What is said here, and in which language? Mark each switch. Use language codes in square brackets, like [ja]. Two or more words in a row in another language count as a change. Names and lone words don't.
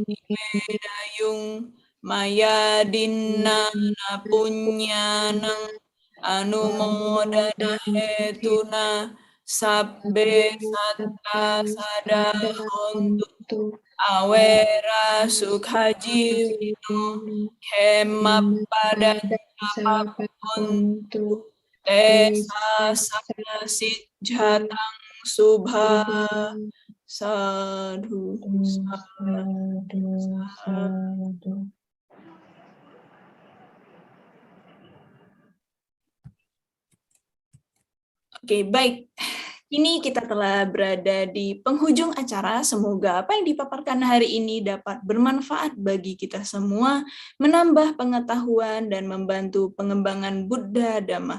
[pi] dayung maya dinna punyanang anumodana hetuna sabbe satta sada hontu awera sukhajiwino hemappadan hontu Tesa sijatang subha sadhu. [id] Oke, baik. Kini kita telah berada di penghujung acara. Semoga apa yang dipaparkan hari ini dapat bermanfaat bagi kita semua, menambah pengetahuan dan membantu pengembangan Buddha Dhamma.